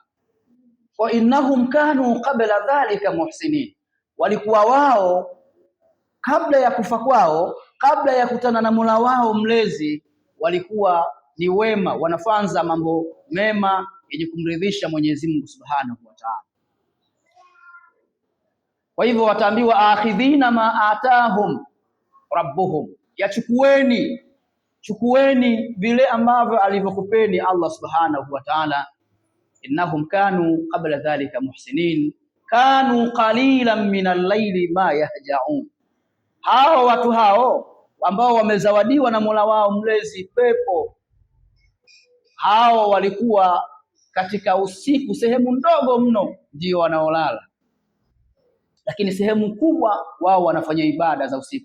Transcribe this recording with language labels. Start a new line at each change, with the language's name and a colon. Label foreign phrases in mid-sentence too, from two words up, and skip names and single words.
Arabic: وإنهم كانوا قبل ذلك محسنين,
Swahili: walikuwa wao kabla ya kufa kwao, kabla ya kutana na Mola wao mlezi, walikuwa ni wema, wanafanza mambo mema yenye kumridhisha Mwenyezi Mungu
Arabic: سبحانه وتعالى.
Swahili: Kwa hivyo wataambiwa
Arabic: آخذين ما آتاهم ربهم,
Swahili: chukueni vile ambavyo alivyokupeni Allah
Arabic: سبحانه وتعالى. إنهم كانوا قبل ذلك محسنين كانوا قليلا من الليل ما يهجعون,
Swahili: hao watu hao ambao wamezawadiwa na Mola wao mlezi pepo, hao walikuwa katika usiku sehemu ndogo mno ndio wanaolala, lakini sehemu kubwa wao wanafanya ibada za usiku.